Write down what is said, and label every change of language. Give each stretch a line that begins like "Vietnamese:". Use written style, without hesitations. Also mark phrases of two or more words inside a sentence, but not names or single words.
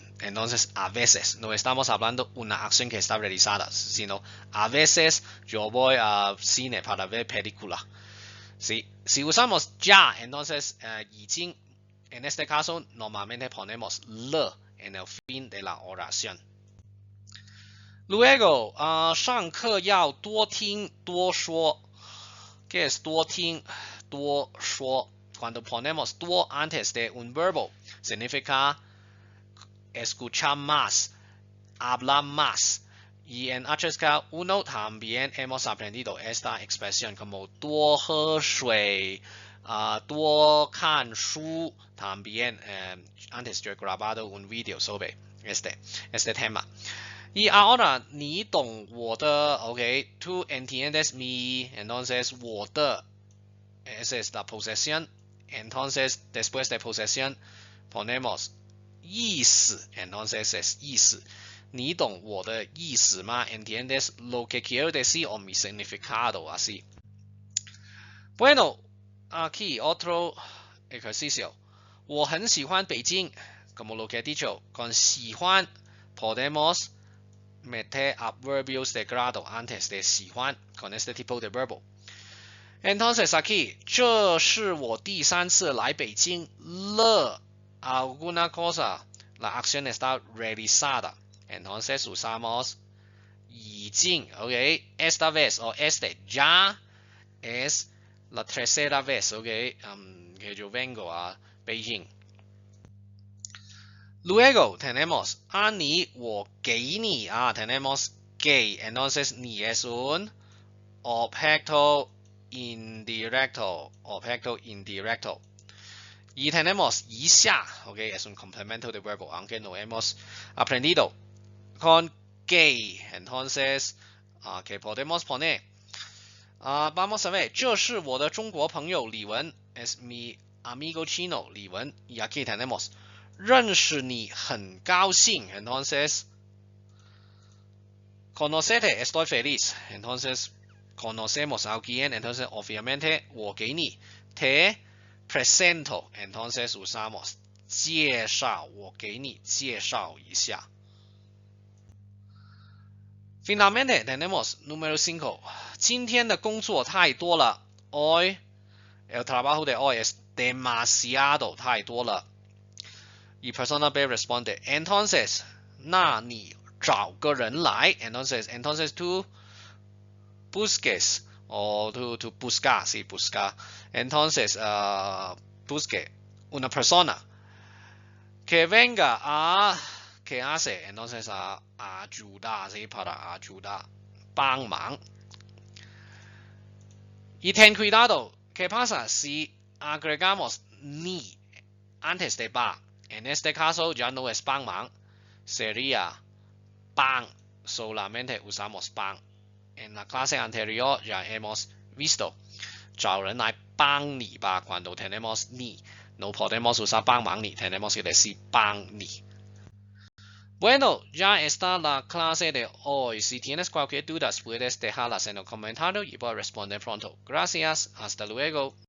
Spanish: Entonces, a veces no estamos hablando una acción que está realizada, sino a veces yo voy al cine para ver película. ¿Sí? Si usamos ya, entonces 已经 en este caso normalmente ponemos 了 en el fin de la oración. Luego,
Chinese: 上课要多听多说
Spanish: ¿Qué es
Chinese: 多听多说
Spanish: Cuando ponemos 多 antes de un verbo, significa escuchar más, hablar más. Y en HSK 1 también hemos aprendido esta expresión como
Chinese: 多喝水 多看书
Spanish: también antes yo he grabado un video sobre este tema. Y ahora
Chinese: 你懂我的
Spanish: ok, tú entiendes mi, entonces
Chinese: 我的
Spanish: esa es la posesión. Entonces después de posesión ponemos 意思 entonces es
Chinese: 意思你懂我的意思吗
Spanish: ¿Entiendes lo que quiero decir o mi significado? Así. Bueno, aquí otro ejercicio.
Chinese: 我很喜欢北京
Spanish: como lo que he dicho, con 喜欢 podemos meter adverbios de grado antes de 喜欢 con este tipo de verbo. Entonces aquí,
Chinese: 这是我第三次来北京了
Spanish: alguna cosa, la acción está realizada. Entonces usamos 已经 ok, esta vez o este ya es la tercera vez, ok, que yo vengo a Beijing. Luego tenemos
Chinese: 你我给你
Spanish: tenemos 给 entonces 你 es un objeto indirecto. Y tenemos 以下 ok, es un complemento de verbo, aunque no hemos aprendido. Con que, entonces, que podemos poner. Vamos a ver,
Chinese: 这是我的中国朋友李文
Spanish: es mi amigo chino 李文 y aquí tenemos
Chinese: 认识你很高兴
Spanish: entonces conocerte estoy feliz entonces conocemos a alguien entonces obviamente
Chinese: 我给你
Spanish: te presento entonces usamos
Chinese: 介绍我给你介绍一下
Spanish: Finalmente tenemos número 5.
Chinese: 今天的工作太多了
Spanish: Hoy el trabajo de hoy es demasiado
Chinese: 太多了
Spanish: Y persona B responde entonces
Chinese: 那你找个人来
Spanish: entonces tú busques o tú buscar sí buscar entonces busque una persona que venga a que hace entonces a ayudar ¿sí? Para ayudar 帮忙 y ten cuidado ¿qué pasa si agregamos ni antes de ba en este caso ya no es 帮忙 sería 帮 solamente usamos 帮 en la clase anterior ya hemos visto
Chinese: 找人来帮你吧
Spanish: cuando tenemos ni no podemos usar
Chinese: 帮忙你
Spanish: tenemos que decir
Chinese: 帮你
Spanish: Bueno, ya está la clase de hoy. Si tienes cualquier duda, puedes dejarlas en el comentario y voy a responder pronto. Gracias. Hasta luego.